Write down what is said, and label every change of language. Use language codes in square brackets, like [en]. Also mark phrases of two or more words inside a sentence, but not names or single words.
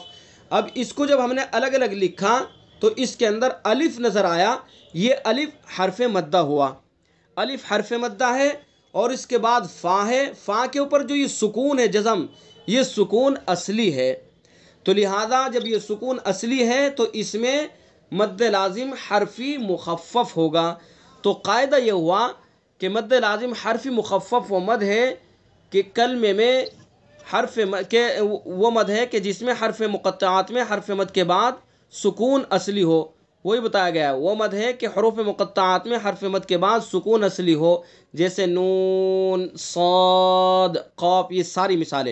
[ur] اب اس کو جب ہم نے الگ الگ لکھا تو اس کے اندر الف نظر آیا، یہ الف حرف مدہ ہوا، الف حرف مدہ ہے، اور اس کے بعد فا ہے، فا کے اوپر جو یہ سکون ہے جزم، یہ سکون اصلی ہے. تو لہذا جب یہ سکون اصلی ہے تو اس میں مد لازم حرفی مخفف ہوگا. تو قاعدہ یہ ہوا کہ مد لازم حرفی مخفف وہ مد ہے کہ کلمے میں وہ مد ہے کہ جس میں حرف مقطعات میں حرف مد کے بعد سکون اصلی ہو. وہی بتایا گیا ہے، وہ مد ہے کہ حروف مقطعات میں حرف مد کے بعد سکون اصلی ہو، جیسے نون، صاد، قاف، یہ ساری مثالیں.